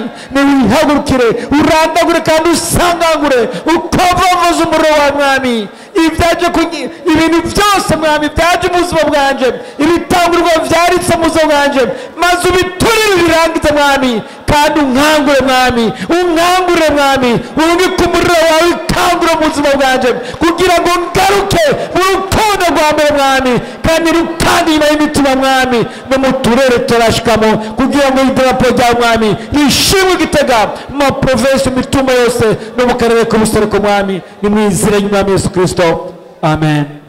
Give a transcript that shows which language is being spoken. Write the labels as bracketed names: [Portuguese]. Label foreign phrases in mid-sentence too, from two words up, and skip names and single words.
[Rundi] Niwihagurukire urandagure kandi usangangure ukavavuza umuriro wa mwami. Ibintu byose mwami byaje mu buzima bwanje, ibitangurwa byaritse mu buzima bwanje, maze ubiturire birangize mwami, kandi unkangure mwami, unkangure mwami, ubike umuriro wawe ukangure mu buzima bwanje kugira ngo ngaruke mu rukundo rwa mbere mwami, kandi rutange inyuma y'imitima mwami no mu turere turashikamo, kugira ngo idarapo rya mwami rishimwe Gitega mu maprovensi imitumba yose no mu karere k'ubuseruko mwami, ni mu izina ry'umwami Yesu Kristo, amen.